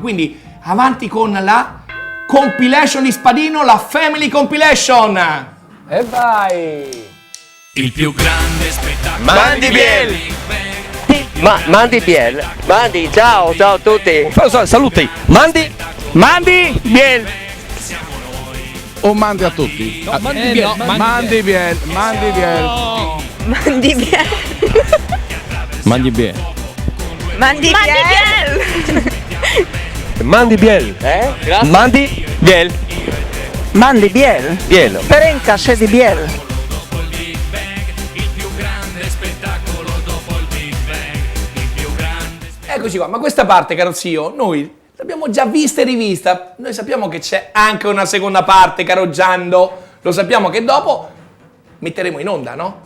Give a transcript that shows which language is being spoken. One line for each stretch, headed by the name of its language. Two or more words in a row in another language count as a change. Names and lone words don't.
Italian: Quindi, avanti con la compilation di Spadino, la Family Compilation. E vai. Il più grande spettacolo. Mandibiel. Mandibiel. Mandi, ciao a tutti. Saluti. Mandibiel. O mandi a tutti? No, Mandibiel. Mandibiel. Mandibiel. Mandibiel. Mandibiel. Mandibiel. Biel. Perenca di Biel. Eccoci qua, ma questa parte, caro zio, noi l'abbiamo già vista e rivista. Noi sappiamo che c'è anche una seconda parte, caro Giando. Lo sappiamo che dopo metteremo in onda, no?